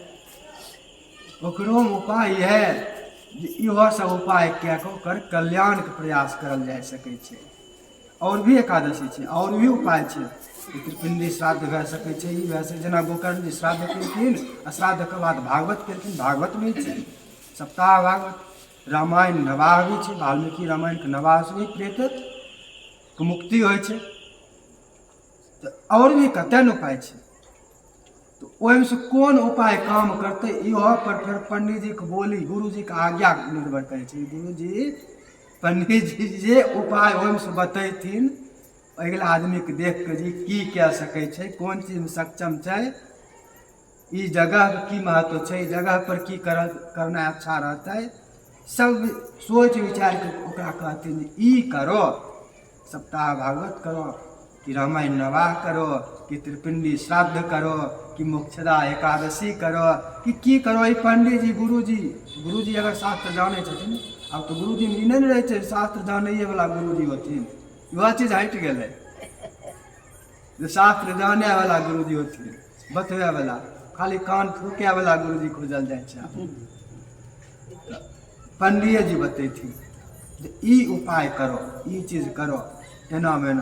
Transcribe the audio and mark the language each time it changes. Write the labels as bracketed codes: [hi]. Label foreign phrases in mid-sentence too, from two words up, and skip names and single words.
[mai] ओकरो उपाय है जे इहो सब उपाय कए कऽ ओकर कल्याणके प्रयास करल जा सकै छै। और भी एकादशी छै, और भी उपाय छै। पितृपिंडी श्राद्ध भए सकै छै, ई भए सकै, जेना गोकर्ण जी श्राद्ध केलखिन आ श्राद्धके बाद भागवत केलखिन, भागवत भी छै, सप्ताह भागवत। रामायण नवाह भी छै, वाल्मीकि रामायणके नवाहसँ भी प्रेतके मुक्ति होइ छै। तऽ और भी कतेक ने उपाय छै। तो ओहिमे से कोन उपाय काम करते, इहो पर फिर पंडितजीके बोली, गुरुजीके आज्ञा निर्भर करै छै। गुरुजी पंडितजी जे उपाय ओहिमे से बतैथिन, अगिला आदमीके देख के जी की कए सकै छै, कोन चीजमे सक्षम छै, ई जगहके की महत्व छै, ई जगह पर की करना अच्छा रहतै, सब सोच विचार के ओकरा कहथिन ई करो, सप्ताह भागवत करो, कि रामायण नवाह करो, कि त्रिपिंडी श्राद्ध करो, कि मोक्षदा एकादशी करो, कि की करो। ई पंडित जी गुरुजी अगर शास्त्र जानै छथिन, अब तो गुरुजी ई नहीं रहे छै शास्त्र जाने वाला गुरुजी होथिन, वह चीज हटि गेलै। जे शास्त्र जाने वाला गुरुजी होथिन, बतबे वाला, खाली कान फूके वाला गुरुजी खोजल जाइ छै। पंडित जी बतेथिन जे ई उपाय करो, ई चीज करो, एना मेना।